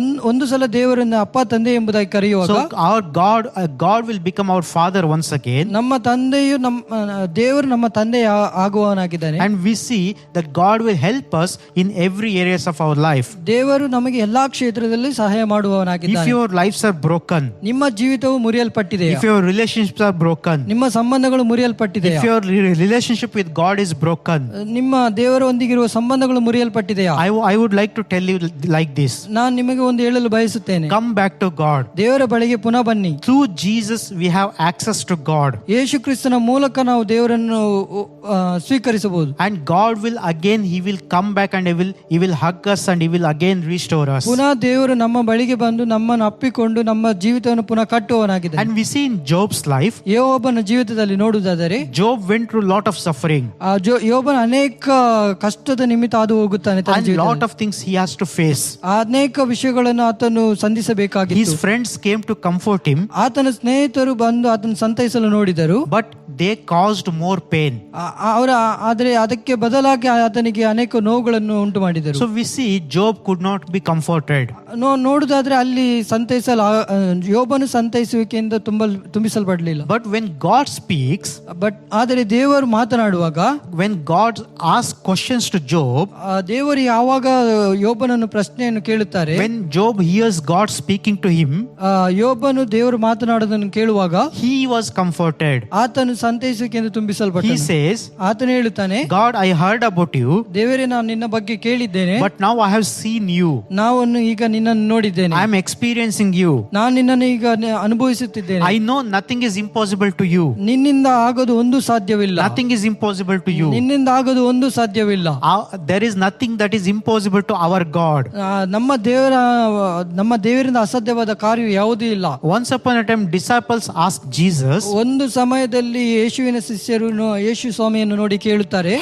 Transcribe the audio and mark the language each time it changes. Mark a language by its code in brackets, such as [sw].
[kn] ಒಂದು ಸಲ ದೇವರನ್ನ ಅಪ್ಪ ತಂದೆ ಎಂಬುದಾಗಿ ಕರೆಯುವಾಗ, [en] So our God will become our Father once again. [kn] ನಮ್ಮ ತಂದೆಯು ದೇವರು ನಮ್ಮ ತಂದೆ ಆಗುವವನಾಗಿದ್ದಾನೆ. [en] And we see that God will help us in every areas of our life. [kn] ದೇವರು ನಮಗೆ ಎಲ್ಲಾ ಕ್ಷೇತ್ರದಲ್ಲಿ ಸಹಾಯ [en] If [kn] ಮಾಡುವವನಾಗಿದ್ದಾನೆ. [en] your lives are broken, [kn] ನಿಮ್ಮ ಜೀವಿತವು ಮುರಿಯಲ್ಪಟ್ಟಿದೆ, [en] if your relationships are broken, [kn] ನಿಮ್ಮ ಸಂಬಂಧಗಳು ಮುರಿಯಲ್ಪಟ್ಟಿದೆ, [en] if your relationship with God is broken, [kn] ನಿಮ್ಮ ದೇವರೊಂದಿಗಿರುವ ಸಂಬಂಧಗಳು ಮುರಿಯಲ್ಪಟ್ಟಿದೆಯಾ, [en] I would like to tell you like this. [kn] ನಾನು ನಿಮಗೆ ಒಂದು ಹೇಳಲು ಬಯಸುತ್ತೇನೆ. [en] Come back to God. [kn] ದೇವರ ಬಳಿಗೆ ಪುನಃ ಬನ್ನಿ. [en] Through Jesus, we have access to God. [kn] ಯೇಸು ಕ್ರಿಸ್ತನ ಮೂಲಕ ನಾವು ದೇವರನ್ನು ಸ್ವೀಕರಿಸಬಹುದು. [en] And God will again, He will come back and He will hug us and He will again restore us. [kn] ಪುನಃ ದೇವರು ನಮ್ಮ ಬಳಿಗೆ ಬಂದು ನಮ್ಮನ್ನು ಅಪ್ಪಿಕೊಂಡು ನಮ್ಮ ಜೀವಿತವನ್ನು ಪುನಃ ಕಟ್ಟುವವನಾಗಿದ್ದಾನೆ. [en] And we see in Job's life, [kn] ಯೋಬನ ಜೀವಿತದಲ್ಲಿ ನೋಡುವುದಾದರೆ [en] Job went through lot of suffering [kn] ಯೋಬನ ಅನೇಕ ಕಷ್ಟದ ನಿಮಿತ್ತ ಅದು ಹೋಗುತ್ತಾನೆ. ತನ್ನ [en] and lot [kn] ಜೀವಿತದಲ್ಲಿ [en] of things he has to face. [kn] ಅನೇಕ ವಿಷಯಗಳನ್ನು ಆತನು ಸಂಧಿಸಬೇಕಾಗಿತ್ತು. [en] His friends came to comfort him, [kn] ಆತನ ಸ್ನೇಹಿತರು ಬಂದು ಆತನ ಸಂತೈಸಲು ನೋಡಿದರು, [en] but they caused more pain. [kn] ಆದರೆ ಅದಕ್ಕೆ ಬದಲಾಗಿ ಆತನಿಗೆ ಅನೇಕ ನೋವುಗಳನ್ನು ಉಂಟು ಮಾಡಿದರು. [en] So we see Job could not be comforted. [kn] ನೋಡುದಾದ್ರೆ ಅಲ್ಲಿ ಯೋಬನು ಸಂತೈಸುವಿಕೆಯಿಂದ ತುಂಬಿಸಲ್ಪಡಲಿಲ್ಲ. [en] But when God speaks, [kn] ಆದರೆ ದೇವರು ಮಾತನಾಡುವಾಗ, [en] when God asks questions to Job, [kn] ದೇವರು ಯಾವಾಗ ಯೋಬನನ್ನು ಪ್ರಶ್ನೆಯನ್ನು ಕೇಳುತ್ತಾರೆ, [en] when Job hears God speaking to him, [kn] ಯೋಬನು ದೇವರು ಮಾತನಾಡೋದನ್ನು ಕೇಳುವಾಗ [en] he was comforted. [kn] ಆತನು ಸಂತೈಸುವಿಕೆಯಿಂದ ತುಂಬಿಸಲ್ಪಟ್ಟ. [en] He says, [kn] ಆತನು ಹೇಳುತ್ತಾನೆ, [en] God, I heard about you, [kn] ದೇವರೇ ನಾನು ನಿನ್ನ ಬಗ್ಗೆ ಕೇಳಿದ್ದೇನೆ, [en] but now I have seen you. [kn] ನಾನು ಈಗ ನಿನ್ನನ್ನು ನೋಡಿದ್ದೇನೆ, [en] I am experiencing you. [kn] ನಾನು ನಿನ್ನನ್ನು ಈಗ ಅನುಭವಿಸುತ್ತಿದ್ದೇನೆ. [en] I know nothing is impossible to you. [kn] ನಿನ್ನಿಂದ ಆಗೋದು ಒಂದು ಸಾಧ್ಯವಿಲ್ಲ. [en] Nothing is impossible to you. [kn] ನಿನ್ನಿಂದ ಆಗೋದು ಒಂದು ಸಾಧ್ಯವಿಲ್ಲ. [en] There is nothing that is impossible to our God. [kn] ನಮ್ಮ ದೇವರಿಂದ ಅಸಾಧ್ಯವಾದ ಕಾರ್ಯ ಯಾವುದೂ ಇಲ್ಲ. [en] Once upon a time, disciples asked Jesus, [kn] ಒಂದು ಸಮಯದಲ್ಲಿ ಯೇಸುವಿನ ಶಿಷ್ಯರು ಯೇಸು ಸ್ವಾಮಿಯನ್ನು ನೋಡಿ ಕೇಳುತ್ತಾರೆ,